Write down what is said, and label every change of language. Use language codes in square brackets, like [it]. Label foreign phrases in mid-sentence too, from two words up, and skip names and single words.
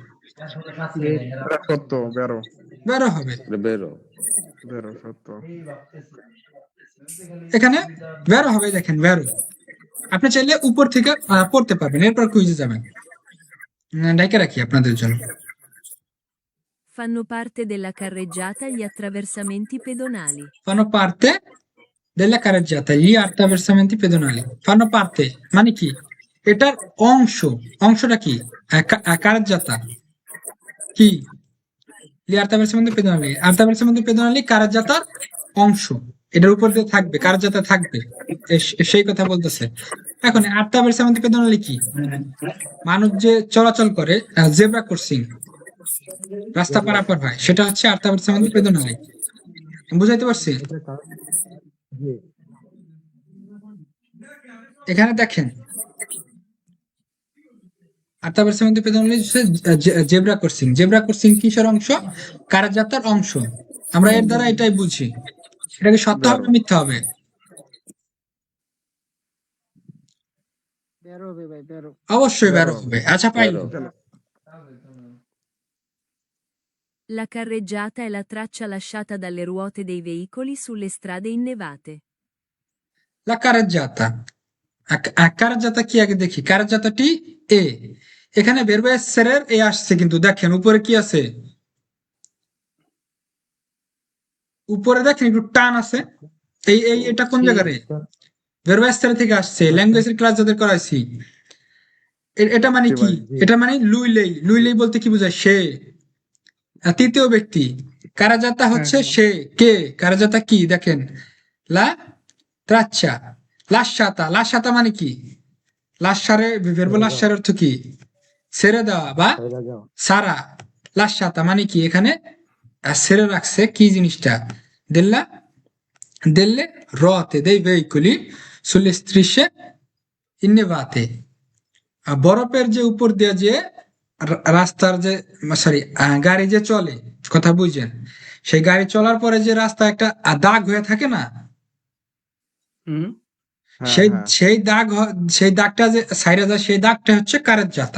[bn] সত্য, বেরো বেরো হবে। এটা বেরো। বেরো সত্য। এখানে বেরো হবে, দেখেন বেরো। আপনি চাইলে উপর থেকে পড়তে পারবেন, এরপর কুইজে যাবেন। ডাইকে রাখি আপনাদের জন্য। [it] Fanno parte della carreggiata gli attraversamenti pedonali. Fanno parte della carreggiata gli attraversamenti pedonali। Fanno parte [bn] মানে কি? এটার অংশ। অংশটা কি? কারেজ্জাতা কি? [it] gli attraversamenti pedonali, attraversamenti pedonali [bn] কারেজ্জাতার অংশ, এটার উপর দিয়ে থাকবে, কারেজ্জাতা থাকবে, সেই কথা বলতেছে। এখন [it] attraversamenti pedonali [bn] কি? মানুষ যে চলাচল করে, জেব্রা ক্রসিং, রাস্তা পারাপার হয়, সেটা হচ্ছে [it] attraversamenti pedonali। [bn] বুঝাইতে পারছি? এখানে দেখেন, [it] Atabarsamento pedonale [bn] হচ্ছে জেব্রা ক্রসিং। জেব্রা ক্রসিং কিসের অংশ? কার্যযাত্রার অংশ। আমরা এর দ্বারা এটাই বুঝি। এটা কি সত্য হবে বেরো না মিথ্যা হবে? বের হবে ভাই, বেরো। অবশ্যই বেরো বেরো হবে। আচ্ছা বেরো। পাইলাম। [it] La carreggiata è la traccia lasciata dalle ruote dei veicoli sulle strade innevate. La carreggiata. [bn] কার্যযাতা কি আগে দেখি। কার্যযাতাটি এ। এখানে [it] verbo essere [bn] এর এ আসছে, কিন্তু দেখেন উপরে কি আছে? উপরে দেখেন একটু টান আছে। এটা কোন জায়গারে? [it] verbo essere [bn] থেকে আসছে। ল্যাঙ্গুয়েজের ক্লাস যাদের করাইছি। এটা মানে জি কি? ভাই। এটা মানে লুইলেই। লুইলেই বলতে কি বোঝায়? সে। তৃতীয় ব্যক্তি। কারাজাতা হচ্ছে সে। কে? কারাজাতা কি দেখেন? [it] la traccia. [bn] লাসাতা। লাসাতা মানে কি? [it] lasciare verbo [bn] লাসার অর্থ কি? ছেড়ে দেওয়া বা সারা। লাসাতা মানে কি? এখানে ছেড়ে রাখছে কি জিনিসটা? [it] দেল্লা delle ruote dei veicoli sulle strisce innevate। [bn] বরফের যে উপর দিয়ে যে রাস্তার যে সরি গাড়ি যে চলে, কথা বুঝছেন? সেই গাড়ি চলার পরে যে রাস্তা একটা দাগ হয়ে থাকে না, হুম। হ্যাঁ সেই হ্যাঁ সেই দাগটা যে সাইডে যায়, সেই দাগটা হচ্ছে কারের জাতা।